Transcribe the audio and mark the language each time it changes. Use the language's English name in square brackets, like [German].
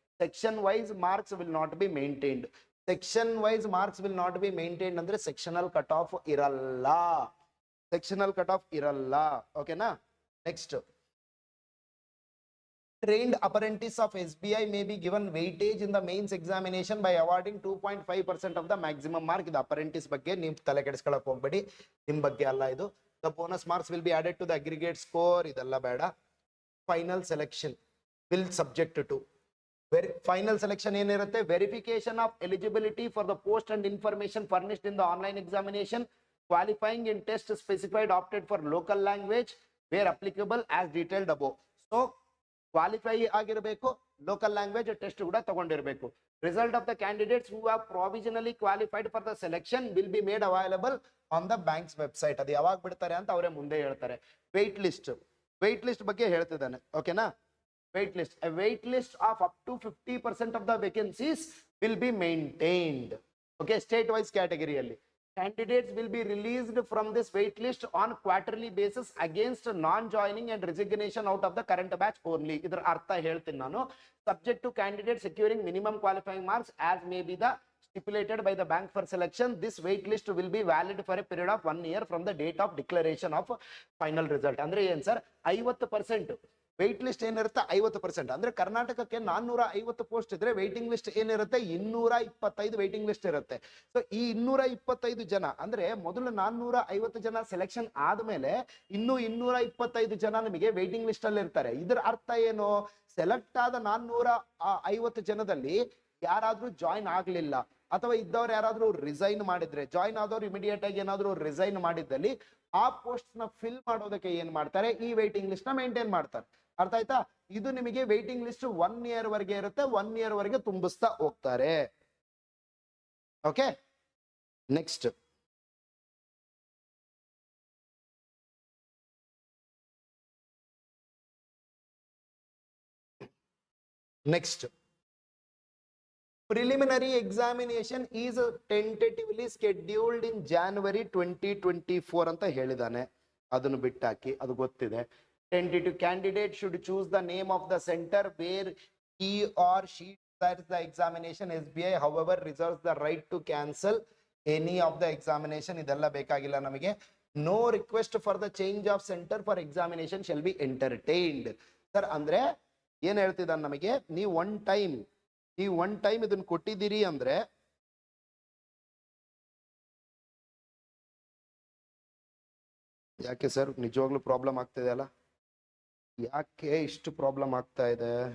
[English] Section wise marks will not be maintained. Section wise marks will not be maintained [Kannada] ಅಂದ್ರೆ sectional cut off ಇರಲ್ಲ, [English] Sectional cut off ಇರಲ್ಲ. [Kannada] ಓಕೆನಾ? [English] Next, trained apprentice of SBI may be given weightage in the mains examination by awarding 2.5% of the maximum mark. [Kannada] ಇದು apprentice ಬಗ್ಗೆ ನೀವು ತಲೆ ಕೆಡಿಸ್ಕೊಳ್ಳೋಕೆ ಹೋಗ್ಬೇಡಿ, ನಿಮ್ಮ ಬಗ್ಗೆ ಅಲ್ಲ ಇದು. [English] The bonus marks will be added to the aggregate score, [Kannada] ಇದೆಲ್ಲ ಬೇಡ. [English] Final selection will subject to final selection [Kannada] ಏನಿರುತ್ತೆ, [English] verification of eligibility for the post and information furnished in the online examination, qualifying in test specified opted for local language where applicable as detailed above. [Kannada] So qualify ಆಗಿರಬೇಕು, local language test ಕೂಡ ತಗೊಂಡಿರಬೇಕು. [English] Result of the candidates who have provisionally qualified for the selection will be made available on the bank's website. [Kannada] ಅದು ಯಾವಾಗ ಬಿಡ್ತಾರೆ ಅಂತ ಅವರೇ ಮುಂದೆ ಹೇಳ್ತಾರೆ. Wait list ಬಗ್ಗೆ ಹೇಳ್ತಿದ್ದಾನೆ. ಓಕೆನಾ? [English] Wait list of up to 50% of the vacancies will be maintained. [Kannada] Okay, state wise ಕ್ಯಾಟಗರಿಯಲ್ಲಿ [English] candidates will be released from this wait list on quarterly basis against non-joining and resignation out of the current batch only. [Kannada] ಇದರ ಅರ್ಥ ಹೇಳ್ತೀನಿ ನಾನು. [English] Subject to candidates securing minimum qualifying marks as may be the stipulated by the bank for selection, this wait list will be valid for a period of 1 year from the date of declaration of final result. [Kannada] ಅಂದ್ರೆ ಏನ್ sir, 50% wait list ಏನಿರುತ್ತೆ 50%. ಅಂದ್ರೆ ಕರ್ನಾಟಕಕ್ಕೆ 450 post ಇದ್ರೆ waiting list ಏನಿರುತ್ತೆ 225 waiting list ಇರುತ್ತೆ. So ಈ 225 ಜನ ಅಂದ್ರೆ ಮೊದಲು 450 ಜನ ಸೆಲೆಕ್ಷನ್ ಆದ್ಮೇಲೆ ಇನ್ನು 225 ಜನ ನಿಮಗೆ ವೇಟಿಂಗ್ ಲಿಸ್ಟ್ ಅಲ್ಲಿ ಇರ್ತಾರೆ. ಇದರ ಅರ್ಥ ಏನು, ಸೆಲೆಕ್ಟ್ ಆದ 450 ಜನದಲ್ಲಿ ಯಾರಾದ್ರೂ ಜಾಯಿನ್ ಆಗ್ಲಿಲ್ಲ ಅಥವಾ ಇದ್ದವ್ರು ಯಾರಾದ್ರೂ ರಿಸೈನ್ ಮಾಡಿದ್ರೆ, ಜಾಯಿನ್ ಆದವ್ರು ಇಮಿಡಿಯೇಟ್ ಆಗಿ ಏನಾದ್ರು ರಿಸೈನ್ ಮಾಡಿದ್ದಲ್ಲಿ ಆ ಪೋಸ್ಟ್ ನ ಫಿಲ್ ಮಾಡೋದಕ್ಕೆ ಏನ್ ಮಾಡ್ತಾರೆ, ಈ ವೇಟಿಂಗ್ ಲಿಸ್ಟ್ ನ ಮೇಂಟೈನ್ ಮಾಡ್ತಾರೆ. ಅರ್ಥ ಆಯ್ತಾ? ಇದು ನಿಮಗೆ ವೇಟಿಂಗ್ ಲಿಸ್ಟ್ 1 ಇಯರ್ ವರೆಗೆ ಇರುತ್ತೆ, 1 ಇಯರ್ ವರೆಗೆ ತುಂಬಿಸ್ತಾ ಹೋಗ್ತಾರೆ. [English] okay, next preliminary examination is tentatively scheduled in January 2024 [Kannada] ಅಂತ ಹೇಳಿದಾನೆ. ಅದನ್ನು ಬಿಟ್ಟಾಕಿ, ಅದು ಗೊತ್ತಿದೆ. [English] Tentative candidate should choose the name of the center where he or she decides the examination. SBI however reserves the right to cancel any of the examination. [Kannada] ಇದೆಲ್ಲ ಬೇಕಾಗಿಲ್ಲ ನಮಗೆ. [English] No request for the change of center for examination shall be entertained. [Kannada] Sir ಅಂದ್ರೆ ಏನ್ ಹೇಳ್ತಿದ್ದಾನೆ ನಮಗೆ, ನೀವು one time ಇದನ್ನ ಕೊಟ್ಟಿದ್ದೀರಿ ಅಂದ್ರೆ ಯಾಕೆ ಸರ್ ನಿಜವಾಗ್ಲೂ ಪ್ರಾಬ್ಲಮ್ ಆಗ್ತಿದೆ ಅಲ್ಲ, ಯಾಕೆ ಇಷ್ಟು ಪ್ರಾಬ್ಲಮ್ ಆಗ್ತಾ ಇದೆ?